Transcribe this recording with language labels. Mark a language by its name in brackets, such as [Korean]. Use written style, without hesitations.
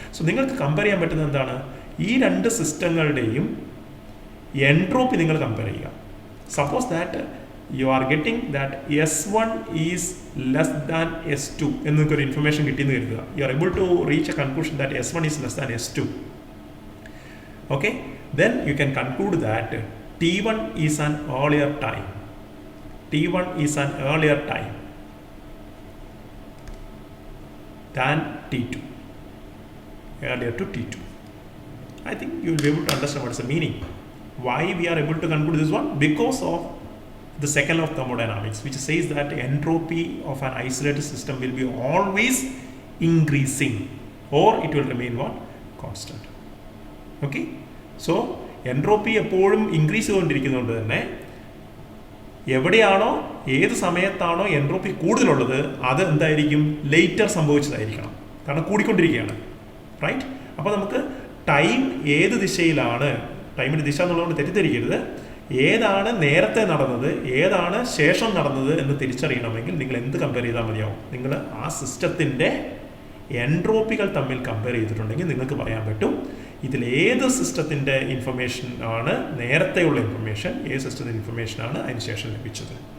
[Malayalam] So നിങ്ങൾക്ക് compare ചെയ്യാൻ പറ്റുന്നത് എന്താണ്, ഈ രണ്ട് സിസ്റ്റങ്ങളുടെയും എൻട്രോപ്പി നിങ്ങൾ കമ്പയർ ചെയ്യുക. [English] suppose that you are getting that S1 is less than S2 [Malayalam] എന്നൊരു ഇൻഫർമേഷൻ കിട്ടിയെന്ന് കരുതുക. [English] You are able to reach a conclusion that S1 is less than S2. Okay, then you can conclude that T1 is an earlier time. T1 is an earlier time than T2, earlier to T2. I think you will be able to understand what is the meaning. Why we are able to conclude this one? Because of the second law of thermodynamics, which says that entropy of an isolated system will be always increasing, or it will remain what? Constant. [Malayalam] Okay, so entropy എപ്പോഴും increase ചെയ്തുകൊണ്ടിരിക്കുന്നതുകൊണ്ട് തന്നെ എവിടെയാണോ ഏത് സമയത്താണോ entropy കൂടുതലുള്ളത് അത് എന്തായിരിക്കും, later സംഭവിച്ചതായിരിക്കണം, കാരണം കൂടിക്കൊണ്ടിരിക്കുകയാണ്, right? അപ്പോൾ നമുക്ക് ടൈം ഏത് ദിശയിലാണ്, ടൈമിൻ്റെ ദിശ എന്നുള്ളതുകൊണ്ട് തെറ്റിദ്ധരിക്കരുത്, ഏതാണ് നേരത്തെ നടന്നത് ഏതാണ് ശേഷം നടന്നത് എന്ന് തിരിച്ചറിയണമെങ്കിൽ നിങ്ങൾ എന്ത് കമ്പയർ ചെയ്താൽ മതിയാവും, നിങ്ങൾ ആ സിസ്റ്റത്തിൻ്റെ എൻട്രോപ്പികൾ തമ്മിൽ കമ്പയർ ചെയ്തിട്ടുണ്ടെങ്കിൽ നിങ്ങൾക്ക് പറയാൻ പറ്റും ഇതിലേത് സിസ്റ്റത്തിൻ്റെ ഇൻഫർമേഷൻ ആണ് നേരത്തെയുള്ള ഇൻഫർമേഷൻ, ഏത് സിസ്റ്റത്തിൻ്റെ ഇൻഫർമേഷനാണ് അതിന് ശേഷം ലഭിച്ചത്.